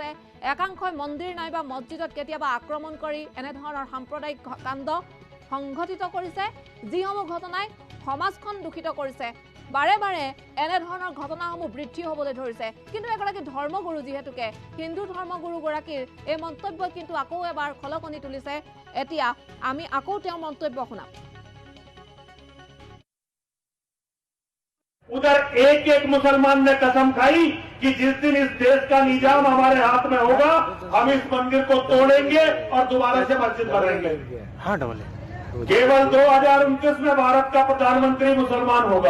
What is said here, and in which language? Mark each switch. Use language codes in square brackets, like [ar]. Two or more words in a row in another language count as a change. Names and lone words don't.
[as] একাংশই মন্দিৰ নাইবা মছজিদত কেতিয়াবা আক্ৰমণ কৰি এনেধৰণৰ সাম্প্ৰদায়িক কাণ্ড সংঘটিত কৰিছে, যিসমূহ ঘটনাই সমাজখন দূষিত কৰিছে। বাৰে বাৰে এনেধৰণৰ ঘটনাসমূহ বৃদ্ধি হ'বলৈ ধৰিছে। কিন্তু এগৰাকী ধৰ্মগুৰু যিহেতুকে হিন্দু ধৰ্মগুৰুগৰাকীৰ এই মন্তব্য কিন্তু আকৌ এবাৰ খলকনি তুলিছে। এতিয়া আমি আকৌ তেওঁৰ মন্তব্য শুনাম। [hi] उधर एक एक मुसलमान ने कसम खाई कि जिस दिन इस देश का निजाम हमारे हाथ में होगा हम इस मंदिर को तोड़ेंगे और दोबारा से मस्जिद बनाएंगे। हाँ डबल केवल 2029 में भारत का प्रधानमंत्री मुसलमान होगा।